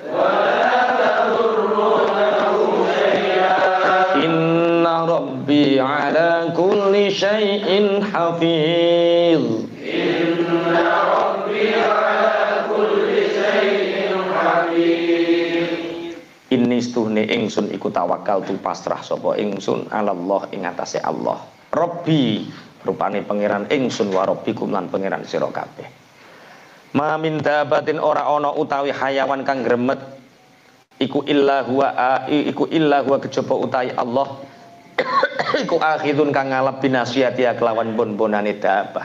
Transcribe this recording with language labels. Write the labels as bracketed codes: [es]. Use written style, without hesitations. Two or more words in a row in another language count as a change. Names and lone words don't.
[ar] إن ربي على كل شيء حفيظ. إن ربي على كل شيء حفيظ. [jv] Inni stuhne ingsun iku tawakal tu pasrah sapa ingsun Allah ing atase Allah. Rabbi rupane pangeran ingsun [ar] وربكم [jv] lan pangeran sira kabeh. [ar] ما من دابة [jv] ora ana utawi hayawan kang gremet iku [ar] إلا هو [jv] kejaba utawi Allah iku akhidun kang ngalap binasiyati kelawan bon-bonane dabah.